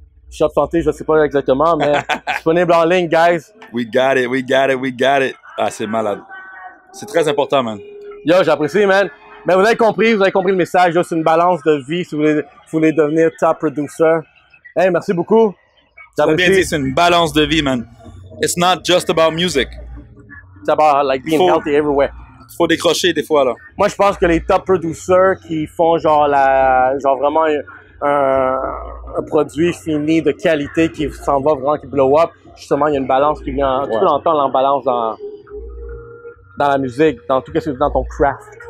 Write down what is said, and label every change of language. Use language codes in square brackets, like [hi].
[fr] Shop Santé, je sais pas exactement, mais disponible en ligne, guys. [en] We got it. [fr] Ah, c'est malade. C'est très important, man. Yo, j'apprécie, man. Mais vous avez compris le message. C'est une balance de vie si vous voulez devenir top producer. Hey, merci beaucoup. T'as bien dit, c'est une balance de vie, man. [en] It's not just about music. It's about like being healthy everywhere. [fr] Faut décrocher des fois, là. Moi, je pense que les top producers qui font genre vraiment un produit fini de qualité qui s'en va vraiment, qui blow up, justement, il y a une balance qui vient. Tu peux entendre l'embalance dans la musique, dans tout ce que dans ton craft.